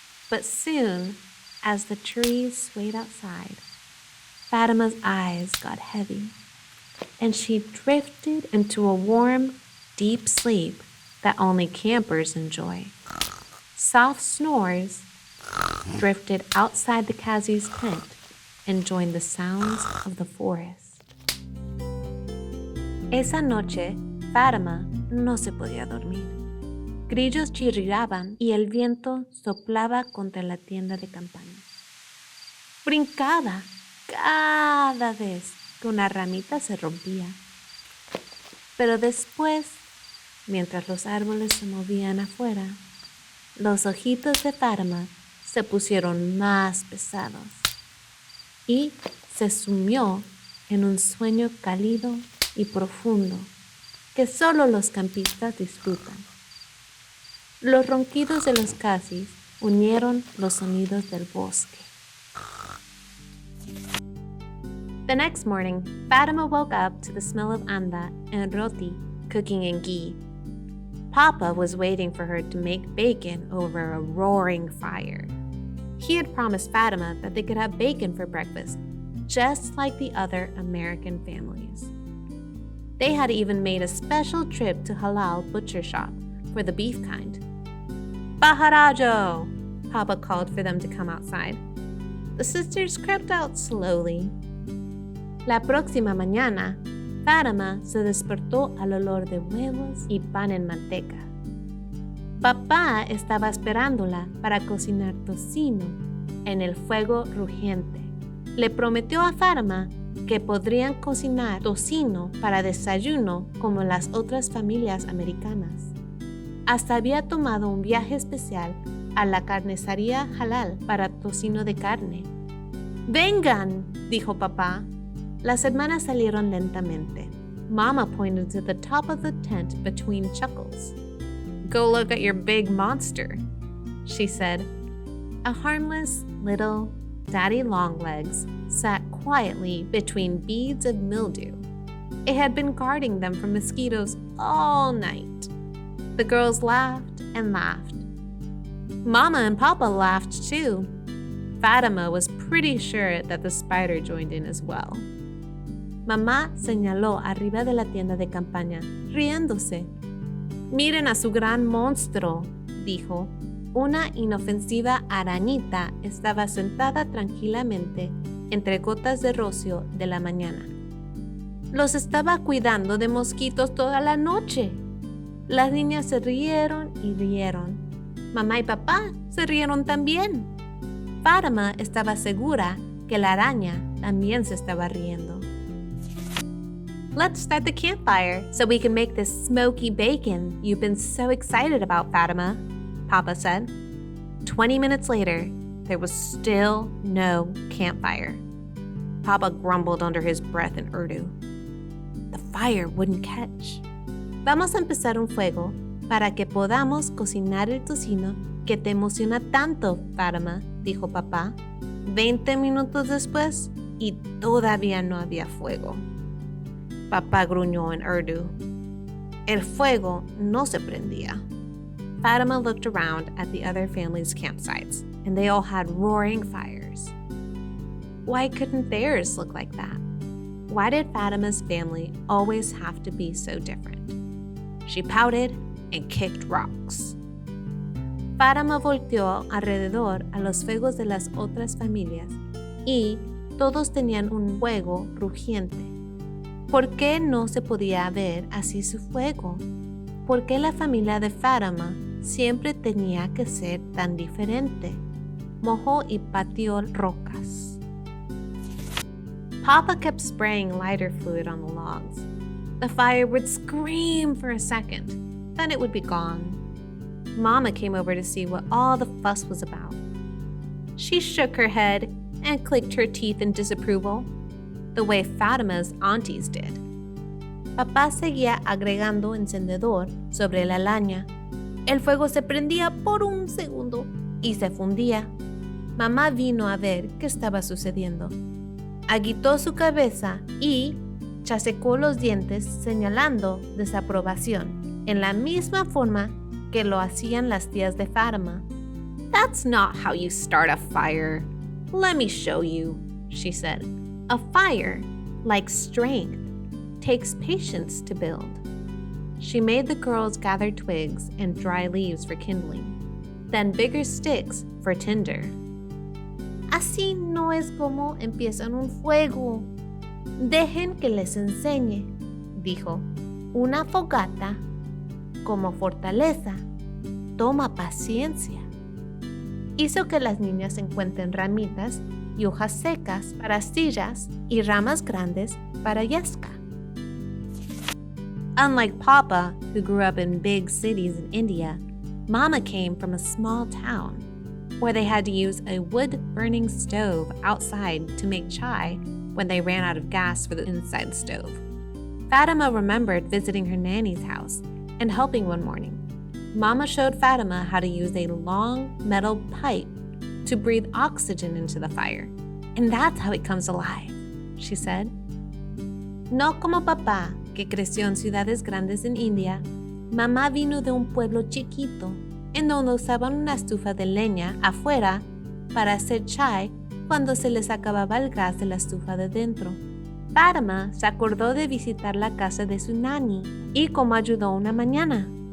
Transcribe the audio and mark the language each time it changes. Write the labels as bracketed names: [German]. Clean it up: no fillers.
[English] But soon, as the trees swayed outside, Fatima's eyes got heavy, and she drifted into a warm, deep sleep that only campers enjoy. Soft snores drifted outside the Kazi's tent and joined the sounds of the forest. [Spanish] Esa noche, Fatima no se podía dormir. Grillos chirriaban y el viento soplaba contra la tienda de campaña. Brincaba cada vez que una ramita se rompía. Pero después, mientras los árboles se movían afuera, los ojitos de Fatima se pusieron más pesados y se sumió en un sueño cálido y profundo que solo los campistas disfrutan. Los ronquidos de los Kazis unieron los sonidos del bosque. [English] The next morning, Fatima woke up to the smell of anda and roti cooking in ghee. Papa was waiting for her to make bacon over a roaring fire. He had promised Fatima that they could have bacon for breakfast, just like the other American families. They had even made a special trip to halal butcher shop for the beef kind. Baharajo! Papa called for them to come outside. The sisters crept out slowly. [Spanish] La próxima mañana, Fatima se despertó al olor de huevos y pan en manteca. Papá estaba esperándola para cocinar tocino en el fuego rugiente. Le prometió a Fatima que podrían cocinar tocino para desayuno como las otras familias americanas. Hasta había tomado un viaje especial a la carnicería halal para tocino de carne. ¡Vengan! dijo papá. Las hermanas salieron lentamente. [English] Mama pointed to the top of the tent between chuckles. Go look at your big monster, she said. A harmless, little, daddy longlegs sat quietly between beads of mildew. It had been guarding them from mosquitoes all night. The girls laughed and laughed. Mama and Papa laughed too. Fatima was pretty sure that the spider joined in as well. [Spanish] Mamá señaló arriba de la tienda de campaña, riéndose. Miren a su gran monstruo, dijo. Una inofensiva arañita estaba sentada tranquilamente entre gotas de rocío de la mañana. Los estaba cuidando de mosquitos toda la noche. Las niñas se rieron y rieron. Mamá y papá se rieron también. Fatima estaba segura que la araña también se estaba riendo. [English] Let's start the campfire so we can make this smoky bacon you've been so excited about, Fatima, Papa said. 20 minutes later, there was still no campfire. Papa grumbled under his breath in Urdu. The fire wouldn't catch. [Spanish] Vamos a empezar un fuego para que podamos cocinar el tocino que te emociona tanto, Fatima, dijo papá. 20 minutos después y todavía no había fuego. Papá gruñó en Urdu. El fuego no se prendía. [English] Fatima looked around at the other families' campsites, and they all had roaring fires. Why couldn't theirs look like that? Why did Fatima's family always have to be so different? She pouted and kicked rocks. [Spanish] Fatima volteó alrededor a los fuegos de las otras familias y todos tenían un fuego rugiente. ¿Por qué no se podía ver así su fuego? ¿Por qué la familia de Fatima siempre tenía que ser tan diferente? Mojó y pateó rocas. [English] Papa kept spraying lighter fluid on the logs. The fire would scream for a second, then it would be gone. Mama came over to see what all the fuss was about. She shook her head and clicked her teeth in disapproval, the way Fatima's aunties did. [Spanish] Papá seguía agregando encendedor sobre la laña. El fuego se prendía por un segundo y se fundía. Mamá vino a ver qué estaba sucediendo. Agitó su cabeza y chasqueó los dientes señalando desaprobación, en la misma forma que lo hacían las tías de Fatima. [English] That's not how you start a fire. Let me show you, she said. A fire, like strength, takes patience to build. She made the girls gather twigs and dry leaves for kindling, then bigger sticks for tinder. [Spanish] Así no es como empiezan un fuego. Dejen que les enseñe, dijo. Una fogata, como fortaleza, toma paciencia. Hizo que las niñas encuentren ramitas y hojas secas para astillas y ramas grandes para yesca. [English] Unlike Papa, who grew up in big cities in India, Mama came from a small town where they had to use a wood-burning stove outside to make chai when they ran out of gas for the inside stove. Fatima remembered visiting her nanny's house and helping one morning. Mama showed Fatima how to use a long metal pipe to breathe oxygen into the fire. And that's how it comes alive, she said. [Spanish] No como papá, que creció en ciudades grandes en India, mamá vino de un pueblo chiquito en donde usaban una estufa de leña afuera para hacer chai cuando se les acababa el gas de la estufa de dentro. Fatima se acordó de visitar la casa de su nani y cómo ayudó una mañana.